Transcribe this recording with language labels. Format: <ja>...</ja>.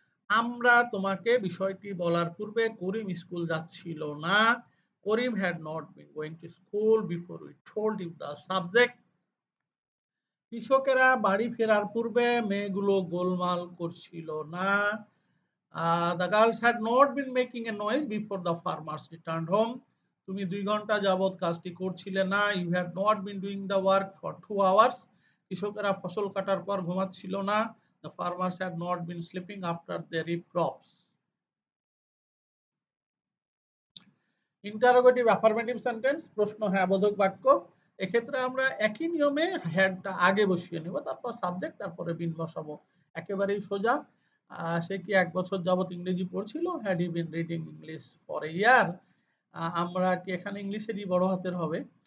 <bn>আমরা তোমাকে বিষয়টি বলার পূর্বে করিম স্কুল যাচ্ছিল না।</bn> <en>Karim had not been going to school before we told you the subject.</en> <bn>কৃষকেরা বাড়ি ফেরার পূর্বে মেয়েগুলো গোলমাল করছিল না।</bn> <en>The girls had not been making a noise before the farmers returned home.</en> <bn>তুমি 2 ঘন্টা যাবত কাজটি করছিলে না।</bn> <en>You had not been doing the work for 2 hours.</en> <bn>কৃষকেরা ফসল কাটার পর ঘুমাচ্ছিল না।</bn> <en>The farmers had not been sleeping after they reap crops.</en> <bn>Interrogative affirmative sentence, প্রশ্ন হ্যাঁ বোধক বাক্য। এক্ষেত্রে আমরা একই নিয়মে হ্যাডটা আগে বসিয়ে নেব, তারপর সাবজেক্ট, তারপরে বিন বসাবো। একেবারেই সোজা। সে কি 1 বছর যাবত ইংরেজি পড়ছিল?</bn> <en>Had he been reading English for a year?</en> <bn>আমরা কি এখানে ইংলিশেরই বড় হাতের হবে?</bn>